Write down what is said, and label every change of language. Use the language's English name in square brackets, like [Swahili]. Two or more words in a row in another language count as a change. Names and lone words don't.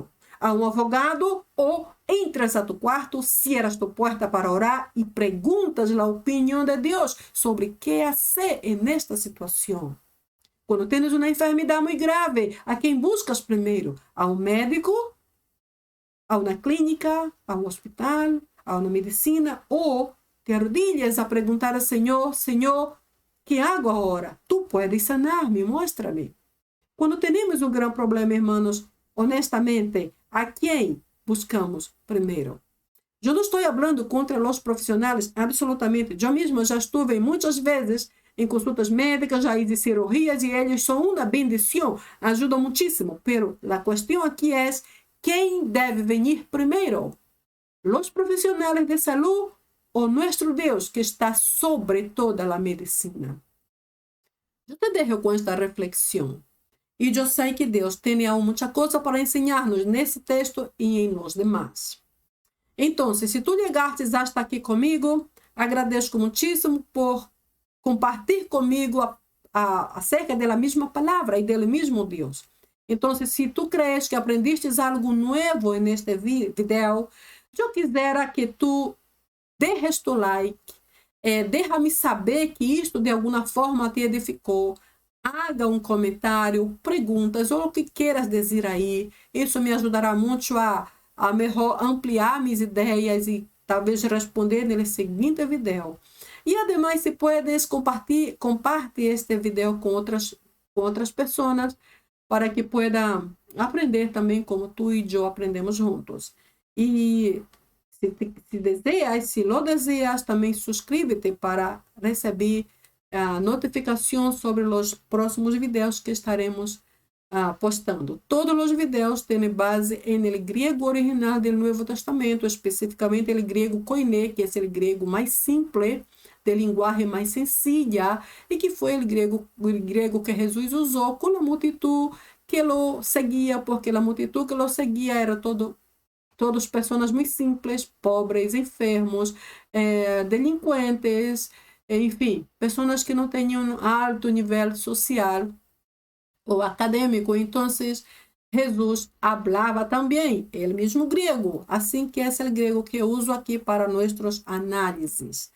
[Portuguese] A um advogado ou entras a tu quarto, [Spanish] cierras tu [Portuguese] porta para orar e perguntas a opinião de Deus sobre o que fazer nesta situação? Quando tens uma enfermidade muito grave, a quem buscas primeiro? A um médico? A uma clínica? A um hospital? A uma medicina? Ou te arrodilhas a perguntar ao Senhor, Senhor, [Spanish] que hago [Portuguese] agora? [Spanish] Tu puedes sanar-me, [Portuguese] mostra-me. Quando temos um grande problema, irmãos, honestamente, a quem buscamos primeiro? Eu não estou falando contra os profissionais, absolutamente. Eu mesmo já estive muitas vezes em consultas médicas, já hice cirurgias e eles são uma bendição, ajudam muitíssimo. Pero a questão aqui é quem deve vir primeiro? Os profissionais de saúde ou nosso Deus que está sobre toda a medicina? Eu te deixo com esta reflexão. E eu sei que Deus tem muita coisa para ensinar-nos nesse texto e em [Spanish] los demás. [Portuguese] Então, se tu chegastes hasta aqui comigo, agradeço muitíssimo por compartilhar comigo acerca da mesma palavra e do mesmo Deus. Então, se tu [Spanish] crees que aprendiste algo [Portuguese] novo neste vídeo, eu quisera que tu deixes tu like, deixa-me saber que isto de alguma forma te edificou. Haga um comentário, perguntas ou o que queiras dizer aí. Isso me ajudará muito a melhor ampliar minhas ideias e talvez responder no seguinte vídeo. E ademais, se [Spanish] puedes comparte [Portuguese] este vídeo com outras pessoas para que puedan aprender também como tu e eu aprendemos juntos. [Spanish] E se deseas, se lo deseas, [Portuguese] também suscríbete para receber notificação sobre os próximos vídeos que estaremos postando. Todos os vídeos têm base no grego original do Novo Testamento, especificamente o grego koiné, que é o grego mais simples, de linguagem mais sencilla, e que foi o grego que Jesus usou com a multitud que lo seguia, porque a multitud que lo seguia era todas pessoas muito simples, pobres, enfermos, delinquentes, enfim, pessoas que não tinham alto nível social ou acadêmico. Então, Jesus falava também o mesmo grego, assim que é o grego que eu uso aqui para nossas análises.